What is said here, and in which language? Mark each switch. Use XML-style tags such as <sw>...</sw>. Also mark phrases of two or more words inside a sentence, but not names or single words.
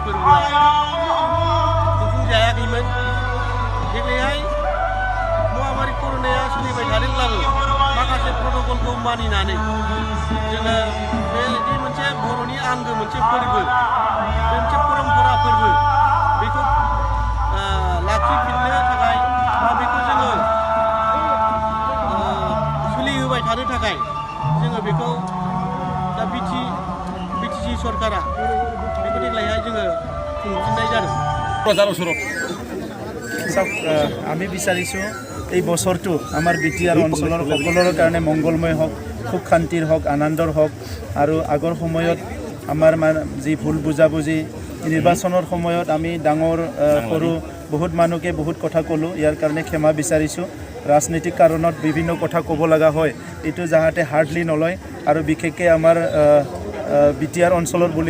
<brx>फोरबोआ खुंफुंजायाखैमोन देग्लायहाय महामारी कर'नाया सोलिबाय थादोंब्लाबो माखासे प्रट'कलखौ मानिनानै जोङो बेदि मोनसे बर'नि आंगो मोनसे फोरबो बे मोनसे परम्परा फोरबो बेखौ लाखिफिननो थाखाय बा बेखौ जोङो सोलिहोबाय थानो थाखाय जोङो बेखौ दा बिटिसि सरकारा बेखौ देग्लायहाय जोङो खुंफिननाय जादों</brx> <as>প্ৰচাৰ ওচৰত আমি বিচাৰিছোঁ এই বছৰটো আমাৰ বিটিআৰ অঞ্চলৰ সকলোৰে কাৰণে মংগলময় হওক সুখ শান্তিৰ হওক আনন্দৰ হওক আৰু আগৰ সময়ত আমাৰ যি ভুল বুজাবুজি নিৰ্বাচনৰ সময়ত আমি ডাঙৰ সৰু বহুত মানুহকে বহুত কথা ক'লোঁ ইয়াৰ কাৰণে ক্ষমা বিচাৰিছোঁ ৰাজনৈতিক কাৰণত বিভিন্ন কথা ক'ব লগা হয় এইটো যাহাতে হাৰ্ডলি নলয় আৰু বিশেষকৈ আমাৰ বিটিআৰ অঞ্চলৰ বুলি</as>